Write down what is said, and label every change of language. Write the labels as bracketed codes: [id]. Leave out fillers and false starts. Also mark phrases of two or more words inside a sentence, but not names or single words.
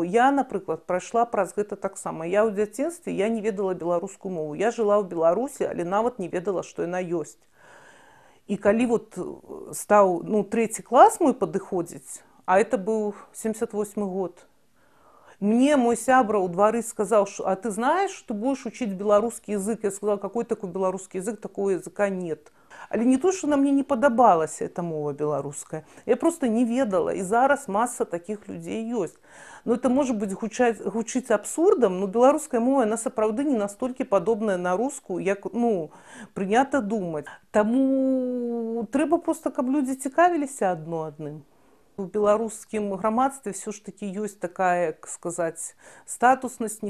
[be] Я, напрыклад, прайшла праз гэта таксама. Я ў дзяцінстве я не ведала беларускую мову. Я жыла ў Беларусі, але нават не ведала, што яна ёсць. І калі вот стаў, 3 клас мой падыходзіць, а это быў 78 год, мне мой сябра ў двары сказаў: [ru] а ты знаешь, что будешь учить [be] беларускі язык? [ru] Я сказала: какой такой беларускі язык? Такого языка нет. [be] Але не то, что на мне не падабалася эта мова беларуская. Я просто не ведала. І зараз маса [ru] таких людей [be] ёсць. [ru] Это может быть [be] гучыць абсурдам, но беларуская мова, она сапраўды не настолькі падобная на рускую, як прынята думаць. Таму трэба просто, каб людзі цікавіліся адно адным. У беларускім грамадстве [ru] все ж таки [be] ёсць такая, як сказаць, статуснасць, нестатуснасць.